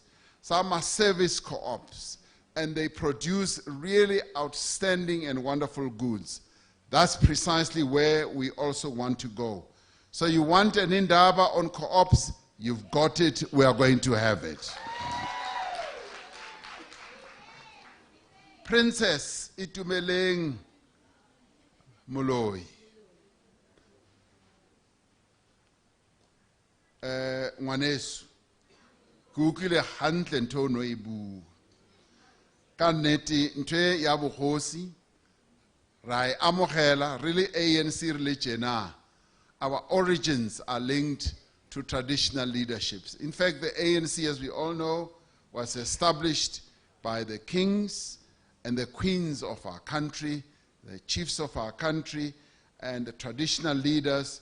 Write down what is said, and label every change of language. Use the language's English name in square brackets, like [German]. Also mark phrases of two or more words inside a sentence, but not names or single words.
[English] Some are service co-ops, and they produce really outstanding and wonderful goods. That's precisely where we also want to go. So you want an indaba on co-ops, you've got it, we are going to have it. Princess Itumeleng Moloi. [Southern Sotho] Ngwaneso, ke utlwile hantle ntho o no e bua. Ka nnete ntho ya bogosi ra e amogela, [English] really ANC really [Southern Sotho] tjena. [English] Our origins are linked to traditional leaderships. In fact, the ANC, as we all know, was established by the kings and the queens of our country, the chiefs of our country, and the traditional leaders.